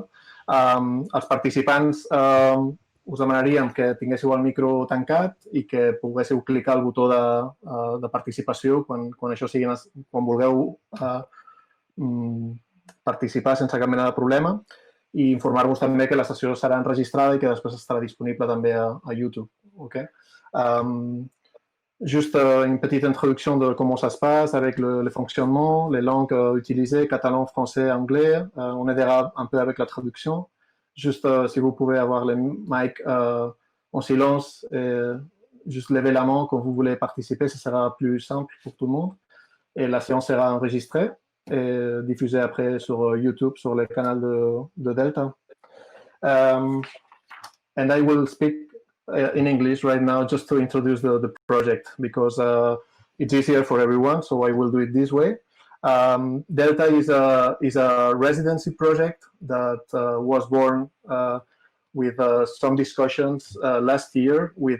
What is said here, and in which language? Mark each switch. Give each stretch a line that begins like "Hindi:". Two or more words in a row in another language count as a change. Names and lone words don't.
Catalan: Els participants us demanaríem que tinguéssiu el micro tancat i que poguéssiu clicar el botó de participació quan vulgueu participar sense cap mena de problema, i informar-vos també que la sessió serà enregistrada i que després estarà disponible també a YouTube. Okay?
French: Juste une petite introduction de comment ça se passe avec le fonctionnement, les langues utilisées, catalan, français, anglais. On aidera un peu avec la traduction. Juste si vous pouvez avoir les mics en silence et juste lever la main quand vous voulez participer, ça sera plus simple pour tout le monde. Et la séance sera enregistrée et diffusée après sur YouTube, sur le canal de Delta.
English: And I will speak in English right now just to introduce the project because it's easier for everyone, so I will do it this way. Delta is a residency project that was born with some discussions last year with